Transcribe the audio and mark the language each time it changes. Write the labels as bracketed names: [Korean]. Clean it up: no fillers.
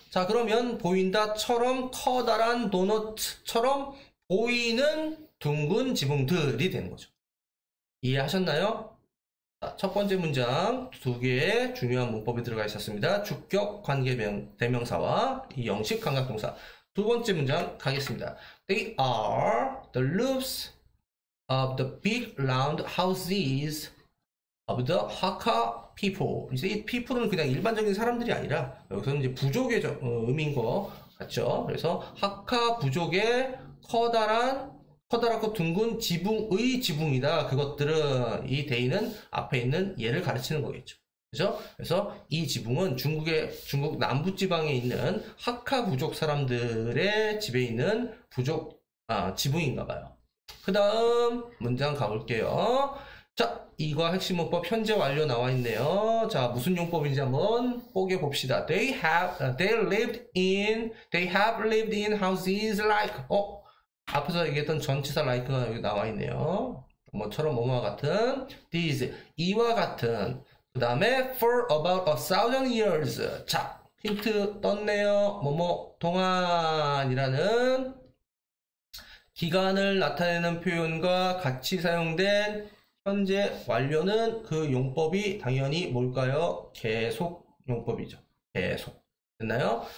[Korean] 자, 그러면 보인다처럼 커다란 도넛처럼 보이는 둥근 지붕들이 되는 거죠. 이해하셨나요? 자, 첫 번째 문장 두 개의 중요한 문법이 들어가 있었습니다. 주격, 관계, 대명사와 이형식 감각동사. 두 번째 문장 가겠습니다. [English] They are the roofs of the big round houses of the Hakka people. [Korean] 이제 이 people은 그냥 일반적인 사람들이 아니라 여기서는 이제 부족의 의미인 것 같죠. 그래서 하카 부족의 커다랗고 둥근 지붕의 지붕이다. 그것들은 이 데이는 앞에 있는 얘를 가르치는 거겠죠. 그죠? 그래서 이 지붕은 중국 남부 지방에 있는 하카 부족 사람들의 집에 있는 지붕인가 봐요. 그 다음 문장 가볼게요. 자, 이거 핵심 문법 현재 완료 나와 있네요. 자, 무슨 용법인지 한번 뽀개 봅시다. [English] They have lived in houses like. [Korean] 앞에서 얘기했던 전치사 like가 여기 나와 있네요. 뭐처럼 뭐뭐와 같은. These 이와 같은. 그 다음에 [English] for about 1,000 years. [Korean] 자, 힌트 떴네요. 뭐뭐 동안이라는 기간을 나타내는 표현과 같이 사용된 현재 완료는 그 용법이 당연히 뭘까요? 계속 용법이죠. 계속. 됐나요?